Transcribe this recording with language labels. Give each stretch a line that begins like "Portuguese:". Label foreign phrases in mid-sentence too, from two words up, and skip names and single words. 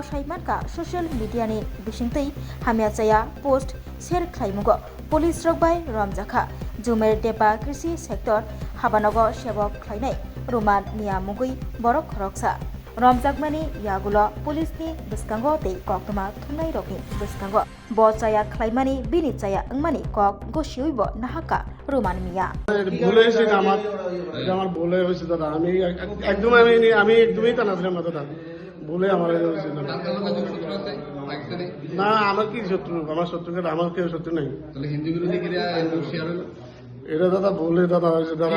Kok Borok: साइमानका सोशल मीडिया नि बिसिंतै हामिया जाया पोस्ट शेयर खलायमुगो पुलिस रगबाय रमजाखा जुमेर देबा कृषि सेक्टर हाबानगो सेवक खलायनाय रोमान मिया मुगै बरक खरकसा रमजागमानि यागुलो पुलिसनि बिस्कांगो तै कक्तमा थुननाय रगनि बिस्कांगो ब जाया खलायमानि बिनि जाया अंमानि कक गसियैबो नाहाका रोमान मिया
Bangla: ভুলে হয়েছে আমার ভুলে হয়েছে দাদা আমি একদমই তা নাছিলাম না দাদা ভুলে আমার হয়েছে না আমার কি শত্রু আমার শত্রুকে আমার কেউ শত্রু নাই হিন্দু বিরোধী শেয়ার হলো এটা দাদা ভুলে দাদা হয়েছে দাদা